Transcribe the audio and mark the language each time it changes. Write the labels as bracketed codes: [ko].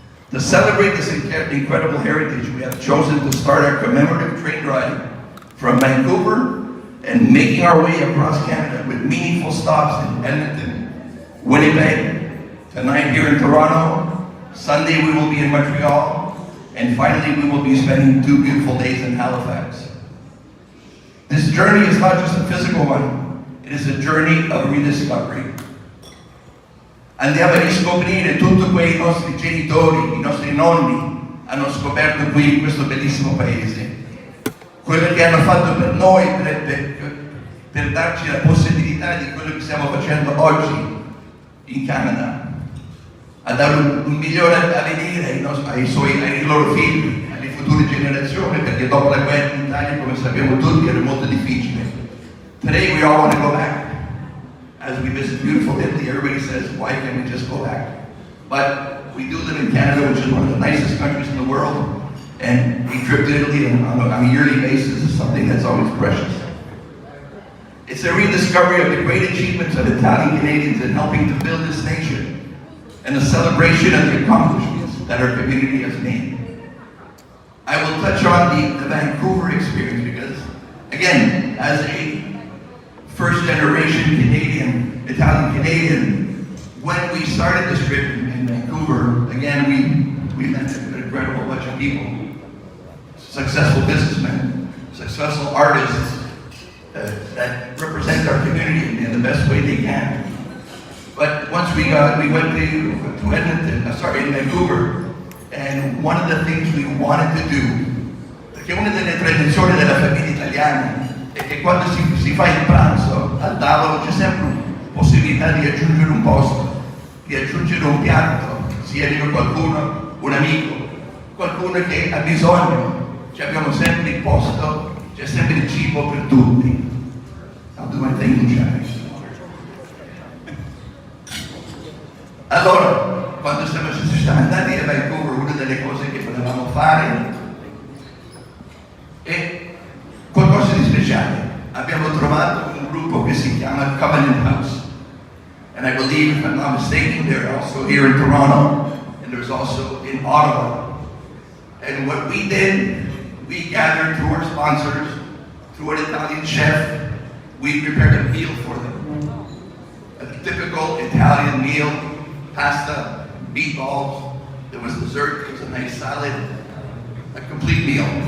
[en] To celebrate this incredible heritage, we have chosen to start our commemorative train ride from Vancouver and making our way across Canada with meaningful stops in Edmonton, Winnipeg, tonight here in Toronto. Sunday we will be in Montreal, and finally we will be spending 2 beautiful days in Halifax. This journey is not just a physical one, it is a journey of rediscovery. [it] Andiamo a riscoprire tutto quei nostri genitori, i nostri nonni hanno scoperto qui in questo bellissimo paese. Quello che hanno fatto per noi, per darci la possibilità di quello che stiamo facendo oggi in Canada, a dare un migliore avvenire ai loro figli, alle future generazioni, perché dopo la guerra in Italia, come sappiamo tutti, era molto difficile. [en] Today we all want to go back. As we visit beautiful Italy, everybody says, why can't we just go back? But we do live in Canada, which is one of the nicest countries in the world, and a trip to Italy on a yearly basis is something that's always precious. It's a rediscovery of the great achievements of Italian Canadians in helping to build this nation, and a celebration of the accomplishments that our community has made. I will touch on the Vancouver experience because, again, as a first-generation Canadian, Italian Canadian, when we started this trip in Vancouver, again, we met an incredible bunch of people, successful businessmen, successful artists that represent our community in the best way they can. But once we went to Edmonton, in Vancouver, and one of the things we wanted to do, [it] perché una delle tradizioni della famiglia italiana è che quando si fa il pranzo al tavolo c'è sempre possibilità di aggiungere un posto, di aggiungere un piatto, sia arriva qualcuno, un amico, qualcuno che ha bisogno, ci abbiamo sempre il posto, c'è sempre il cibo per tutti. [en] I'll do my thing in Chinese. [it] Allora, quando siamo andati a Vancouver, una delle cose che volevamo fare è qualcosa di speciale. Abbiamo trovato un gruppo che si chiama Covenant House. [en] And I believe, if I'm not mistaken, they're also here in Toronto, and there's also in Ottawa. And what we did, we gathered through our sponsors, through an Italian chef, we prepared a meal for them. A typical Italian meal, pasta, meatballs, there was dessert, there was a nice salad, a complete meal.